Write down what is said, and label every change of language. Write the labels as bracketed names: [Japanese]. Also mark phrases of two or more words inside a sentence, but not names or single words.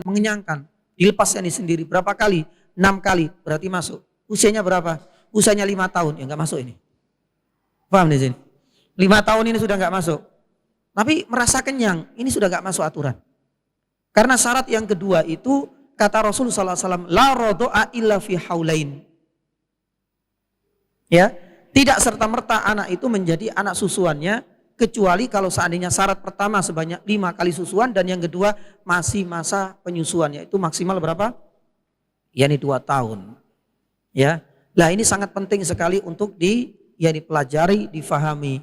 [Indonesian] Dilepas sendiri. Berapa kali? 6 kali. Berarti masuk. Usianya berapa? Usianya 5 tahun. Enggak masuk ini. Paham di sini? 5 tahun ini sudah enggak masuk. Tapi merasa kenyang, ini sudah enggak masuk aturan. Karena syarat yang kedua itu, kata Rasulullah SAW, [Arabic] la rodo'a illa fi haulain. [Indonesian] Tidak serta-merta anak itu menjadi anak susuannya, kecuali kalau seandainya syarat pertama sebanyak 5 kali susuan dan yang kedua masih masa penyusuannya. Itu maksimal berapa? 2 tahun. Nah ini sangat penting sekali untuk dipelajari, difahami.